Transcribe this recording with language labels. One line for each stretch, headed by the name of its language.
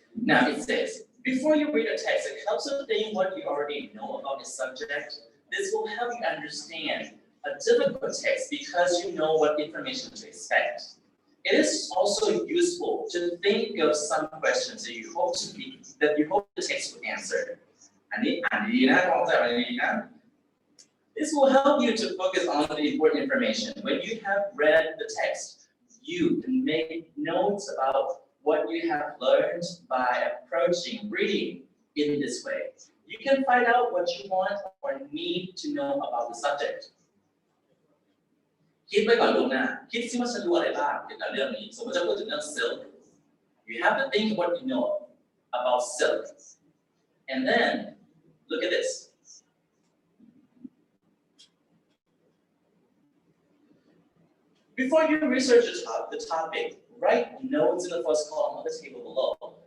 English: now it says before you read a text it helps to think what you already know about the subject this will help you understand a difficult text because you know what information to expect it is also useful to think of some questions that you hope the text will answer
Thai: อันนี้อ่านดีนะลองใจมันดีนะ
English: This will help you to focus on the important information. When you have read the text, you can make notes about what you have learned by approaching reading in this way. You can find out what you want or need to know about the subject.
Thai: คิดไว้ก่อนล่วงหน้าคิดซิว่าฉันรู้อะไรบ้างเกี่ยวกับเรื่องนี้สมมติจะพูดถึงเรื่อง silk.
English: You have to think what you know about silk. And then look at this. Before you research the topic, write notes in the first column of the table below.